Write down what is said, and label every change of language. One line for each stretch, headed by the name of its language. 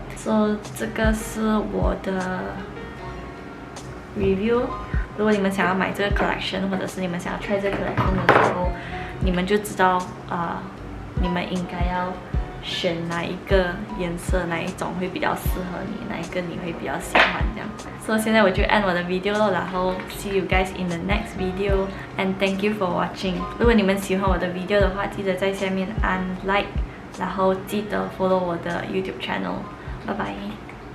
Chinese: So 这个是我的 review。如果你们想要买这个 collection， 或者是你们想要 try 这个 collection 的时候，你们就知道你们应该要选哪一个颜色，哪一种会比较适合你，哪一个你会比较喜欢这样。所以现在我就按我的 video 了，然后
English: see you guys in the next video and thank you for watching。
Chinese: 如果你们喜欢我的 video 的话，记得在下面按 like，然后记得 follow 我的 YouTube channel。拜拜。